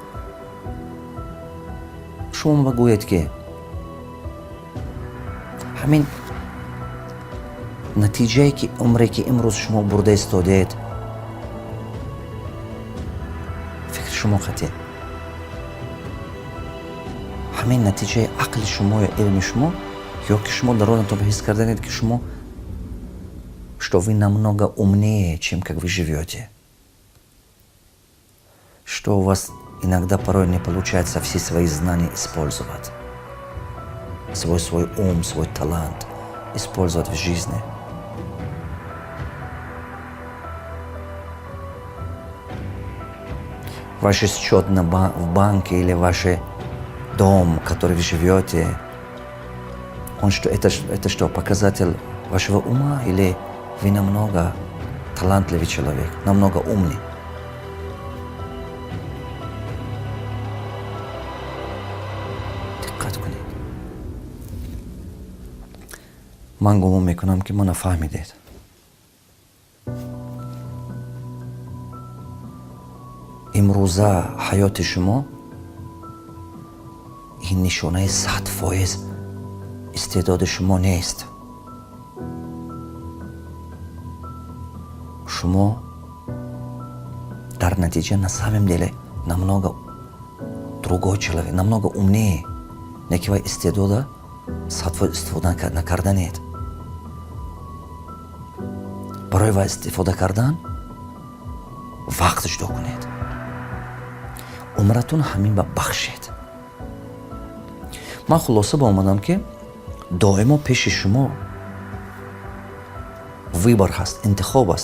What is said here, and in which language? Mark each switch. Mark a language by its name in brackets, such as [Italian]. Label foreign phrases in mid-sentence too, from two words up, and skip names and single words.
[Tajik] шумо ба гӯед ки ҳамин натиҷае ки умре ки имрӯз шумо бурда истодед, фикри шумо қатъи ҳамин натиҷаи ақли шумо ё илми шумо, ё ки шумо дар онатон ҳис карданед ки шумо [Russian] что вы намного умнее, чем как вы живете, что у вас иногда порой не получается все свои знания использовать, свой ум, свой талант использовать в жизни. Ваш счет в банке или ваш дом, в который вы живете, это что, показатель вашего ума, или вы намного талантливый человек, намного умный? [Tajik] Диққат кунед. ман гумон мекунам ки мо нафаҳмидед. имрӯза ҳаёти шумо ин нишонаи 100% истеъдоди шумо нест. шумо дар натиҷа [Russian] на самом деле намного другой человек, намного умнее, [Tajik] не ки вай истеъдода 100% истифода накарданед. барои вай истифода кардан вақт ҷудо кунед. умратон ҳамин ба бахшед. ман хулоса ба омадам ки доимо пеши шумо выбор ҳаст, интихоб аст.